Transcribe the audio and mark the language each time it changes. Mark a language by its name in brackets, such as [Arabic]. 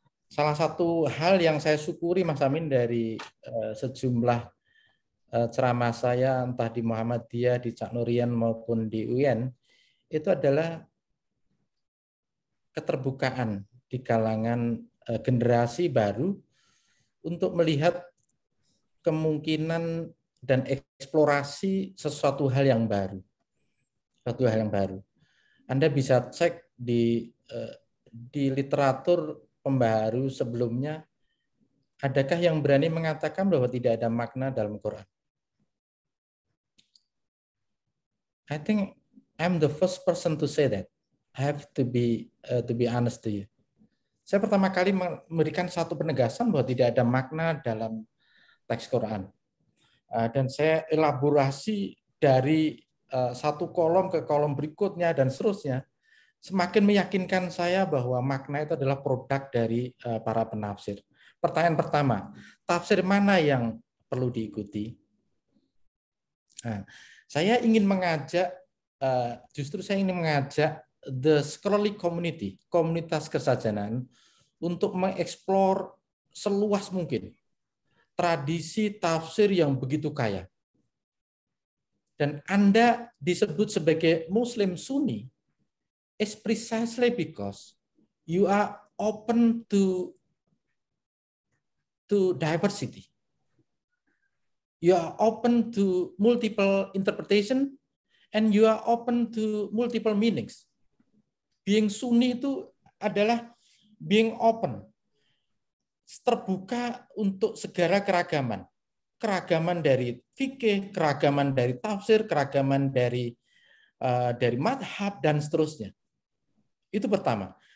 [Indonesian] Salah satu hal yang saya syukuri Mas Amin dari sejumlah ceramah saya entah di Muhammadiyah, di Cak Nurian maupun di UIN itu adalah keterbukaan di kalangan generasi baru untuk melihat kemungkinan dan eksplorasi sesuatu hal yang baru. Suatu hal yang baru. Anda bisa cek di literatur pembaharu sebelumnya, adakah yang berani mengatakan bahwa tidak ada makna dalam Quran? [English] I think I'm the first person to say that. I have to be honest to you. [Indonesian] Saya pertama kali memberikan satu penegasan bahwa tidak ada makna dalam teks Quran. Dan saya elaborasi dari satu kolom ke kolom berikutnya dan seterusnya, semakin meyakinkan saya bahwa makna itu adalah produk dari para penafsir. Pertanyaan pertama, tafsir mana yang perlu diikuti? Nah, saya ingin mengajak, justru saya ingin mengajak [English] the scholarly community, [Indonesian] komunitas kesajanan, untuk mengeksplor seluas mungkin tradisi tafsir yang begitu kaya. Dan Anda disebut sebagai [English] Muslim Sunni is precisely because you are open to diversity. You are open to multiple interpretation and you are open to multiple meanings. Being Sunni [Indonesian] itu adalah [English] being open, [Indonesian] terbuka untuk segala keragaman. Keragaman dari fikih, keragaman dari tafsir, keragaman dari madhab, dan seterusnya. Itu pertama.